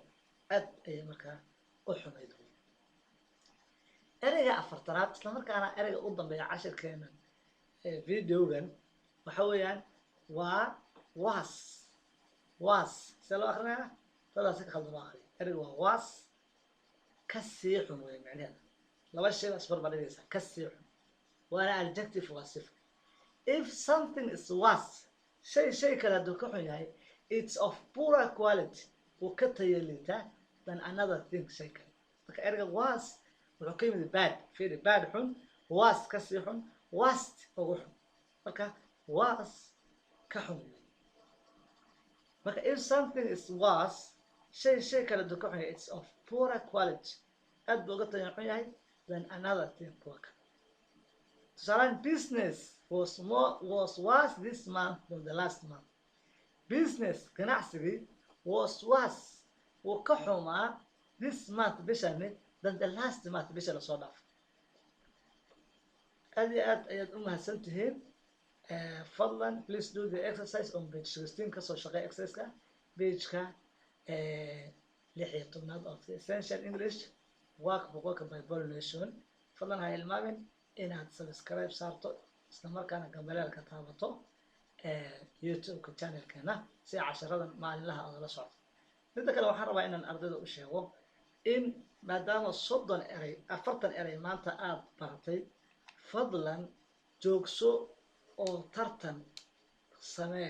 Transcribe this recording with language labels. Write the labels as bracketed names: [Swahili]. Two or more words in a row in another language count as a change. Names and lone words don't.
[Somali] aad ayay markaa u xumayd. ereyga 4aad isla markaana ereyga u dambeeya cashirkeena videogan waxa weeyaan waa was. see loo akrinaya dadaasi ka khaldan loo akriya. ereyga waa was ka sii xun wey macnaheeda. laba shay baa isbarbar dhigaysa ka sii xun. waana adjective, waa sifo. [English] If something is worse, [Somali] shay kale hadduu ka xun yahay, [English] it's of poorer quality. [Somali] wuu ka tayo liitaa [English] than another thing [Somali] shay kale. marka ereyga was wuxuu ka yimid bad. fiiri bad xun, was ka sii xun, worst ugu xun. marka was ka xun. marka [English] if something is worse, [Somali] shay kale hadduu ka xun yahay, [English] it's of poorer quality. [Somali] aad buu uga tayo xun yahay [English] than another thing [Somali] kuwa kale. [English] tusaalaan business was worse this month than the last month. business ganacsigii was worse [Somali] wuu ka xumaa [English] this month bishani than the last month [Somali] bisha lasoo dhaafay. aad iyo aad ayaad u mahadsan tihiin. [English] fadlan please do the exercise on page 16 [Somali] kasoo shaqeey exerciseka pageka 16aad [English] of the essential English workbook by Pollination. [Somali] fadlan ha ilmaamin inaad subscribe saarto isla markaana gambaleelka taabato YouTube channelkeena si casharadan maalinlaha aad la socoto. midda kale waxaan rabaa inaan ardayda u sheego in maadaama 40 erey maanta aad baratay, fadlan joogso oo tartan samee.